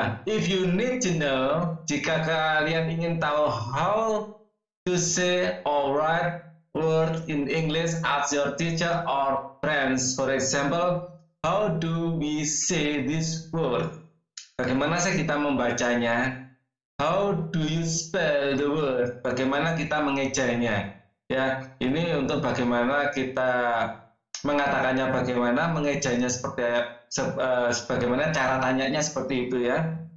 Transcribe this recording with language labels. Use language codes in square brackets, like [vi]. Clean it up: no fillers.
[en] If you need to know, [id] jika kalian ingin tahu [en] how to say or write word in English, ask your teacher or friends. For example, how do we say this word? [id] Bagaimana sih kita membacanya? [en] How do you spell the word? [id] Bagaimana kita mengejanya? Ya, ini untuk bagaimana kita mengatakannya, bagaimana mengejanya seperti sebagaimana cara tanyanya seperti itu ya.